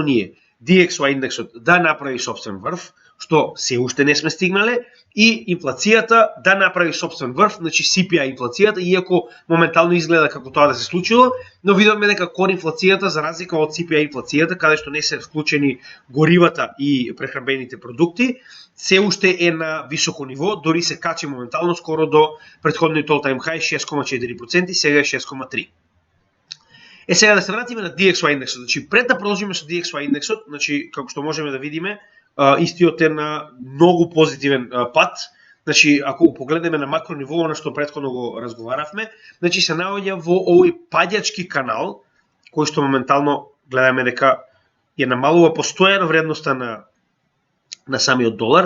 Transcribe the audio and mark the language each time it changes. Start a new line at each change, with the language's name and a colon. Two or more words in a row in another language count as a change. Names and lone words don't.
Macedonian: ние DXY индексот да направи собствен врв, што се уште не сме стигнале, и инфлацијата да направи собствен врв, значи CPI инфлацијата, иако моментално изгледа како тоа да се случило, но видовме дека кор инфлацијата, за разлика од CPI инфлацијата, каде што не се вклучени горивата и прехранбените продукти, се уште е на високо ниво, дори се качи моментално скоро до претходниот
English: all-time high
Macedonian: 6,4%, сега е 6,3%. Сега да се вратиме на DXY индексот. Значи, пред да продолжиме со DXY индексот, значи, како што можеме да видиме, истиот е на многу позитивен пат. Значи, ако погледнеме на макро ниво, на што претходно го разговаравме, значи се наоѓа во овој паѓачки канал, кој што моментално гледаме дека ја намалува постојано вредноста на самиот долар.